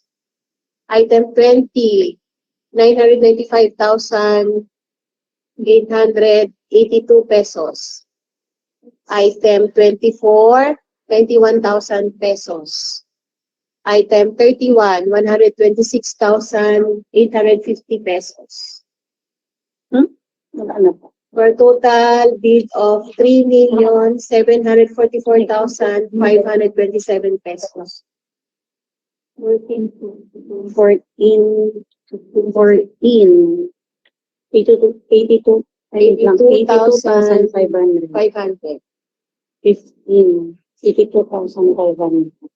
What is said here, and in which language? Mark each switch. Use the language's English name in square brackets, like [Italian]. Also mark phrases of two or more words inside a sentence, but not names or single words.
[English] Item 20, 995,882 pesos. Item 24, 21,000 pesos. Item 31, 126,850 pesos. For a total bid of 3,744,527 pesos. 82,500. 15, 82,500.